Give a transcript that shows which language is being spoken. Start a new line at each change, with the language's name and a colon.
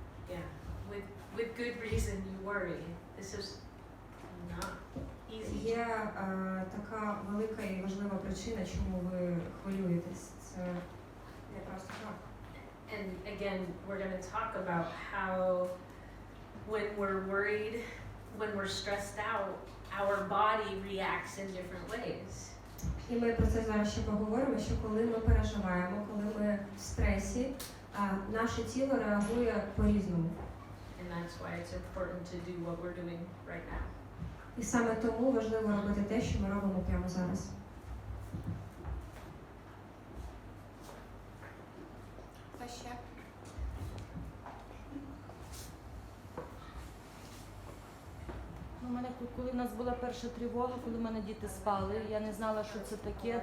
English: Yeah, with good reason you worry. This is not easy.
Ukrainian: Є така велика і важлива причина, чому ви хвилюєтесь. Це не просто так.
English: And again, we're going to talk about how when we're worried, when we're stressed out, our body reacts in different ways.
Ukrainian: І ми про це зараз ще поговоримо, що коли ми переживаємо, коли ми в стресі, наше тіло реагує по-різному.
English: And that's why it's important to do what we're doing right now.
Ukrainian: І саме тому важливо робити те, що ми робимо прямо зараз. Хто ще? У мене, коли в нас була перша тривога, коли в мене діти спали, я не знала, що це таке.